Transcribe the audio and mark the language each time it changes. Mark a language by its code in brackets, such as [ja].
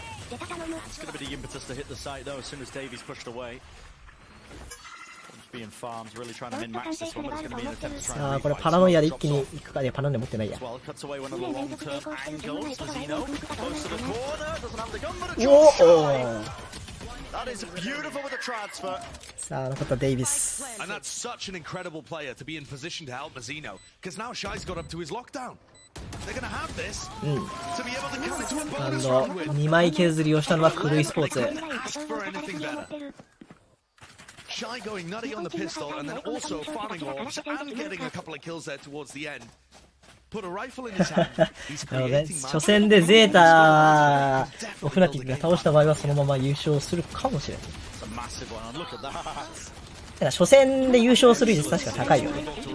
[en] It's going to be the impetus to hit the site though as soon as Davies pushed away. Being farms, really trying to min-max this one, but it's going to be an attempt to try and [ja] さあ、これパラノイアで一気に行くか。いや、パラノイア持ってないや。 [en] well, cuts away one of the long-term angles. Zeno, close to the corner, doesn't have the gun, but a お jump お shot. That is beautiful with the transfer. [ja] さあ、残ったデイビス。 [en] And that's such an incredible player to be in position to help Mazzino, because now Shai's got up to his lockdown. They're going to have this to be able to come into a bonus round with. [ja] 2枚削りをしたのはクルイスポーツ。 [en] Ask for anything better. Shai going nutty on the pistol and then also farming orbs and getting a couple of kills there towards the end. Put a rifle in his hand. He's [ja] なので、 [en] creating [ja] 初戦でゼータをフナティックが倒した場合はそのまま優勝するかもしれない。だから初戦で優勝する率確か高いよね。